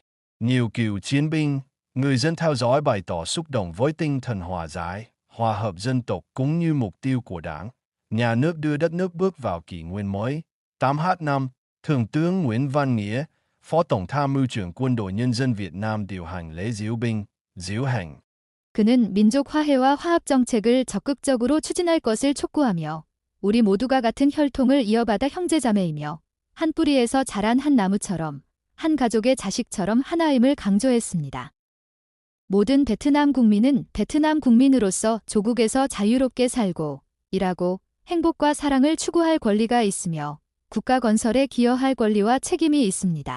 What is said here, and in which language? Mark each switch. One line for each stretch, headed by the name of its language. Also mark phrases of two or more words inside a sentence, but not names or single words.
Vietnamese: Nhiều cựu chiến binh, người dân theo dõi bày tỏ xúc động với tinh thần hòa giải, hòa hợp dân tộc cũng như mục tiêu của Đảng, nhà nước đưa đất nước bước vào kỷ nguyên mới. 8H5, Thượng tướng Nguyễn Văn Nghĩa, Phó Tổng tham mưu trưởng Quân đội Nhân dân Việt Nam điều hành lễ diễu binh, diễu hành.
Korean: 그는 민족 화해와 화합 정책을 적극적으로 추진할 것을 촉구하며 우리 모두가 같은 혈통을 이어받아 형제자매이며 한 뿌리에서 자란 한 나무처럼 한 가족의 자식처럼 하나임을 강조했습니다. 모든 베트남 국민은 베트남 국민으로서 조국에서 자유롭게 살고 일하고 행복과 사랑을 추구할 권리가 있으며 국가 건설에 기여할 권리와 책임이 있습니다.